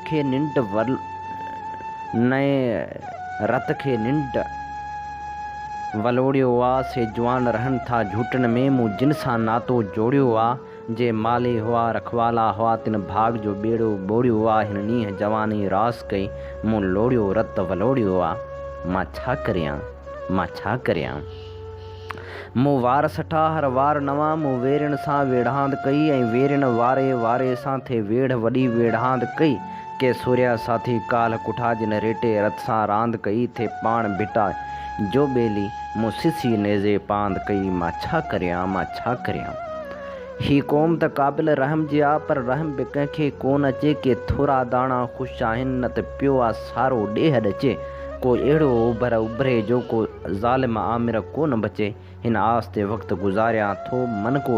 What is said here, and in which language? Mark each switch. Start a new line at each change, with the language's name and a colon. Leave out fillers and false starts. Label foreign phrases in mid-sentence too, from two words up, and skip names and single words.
Sindhi: रत खे निंड वलोड़ियो आहे, से जवान रहनि था झूठनि में, मूं जिन सां नातो जोड़ियो आहे, जे माली हुआ रखवाला हुआ तिन भाग जो ॿेड़ो ॿोड़ियो आहे, हिन नींहं जवानी रास कई मूं लोड़ियो रत वलोड़ियो आहे, मां छा करियां मूं वार सठा हर वार नवां, मूं वेरनि सां वेढ़ांद कई, ऐं वेरनि वारे सां थे वेढ़ वॾी वेढ़ांद कई, के सूर्या साथी काल कुठा जिन रेटे रत सां रांद कई, थे पाण भिटा जो ॿेली मूं सिसी नेज़े पांद कई, मां छा करियां ही क़ौम त क़ाबिल रहम जी आहे, पर रहम बि कंहिंखे कोन अचे, के थोरा दाणा ख़ुशि आहिनि न त पियो आहे सारो ॾेह ॾचे, को अहिड़ो उभरे जो को ज़ालिम आमिर कोन बचे, हिन आस ते वक़्तु गुज़ारियां थो मन को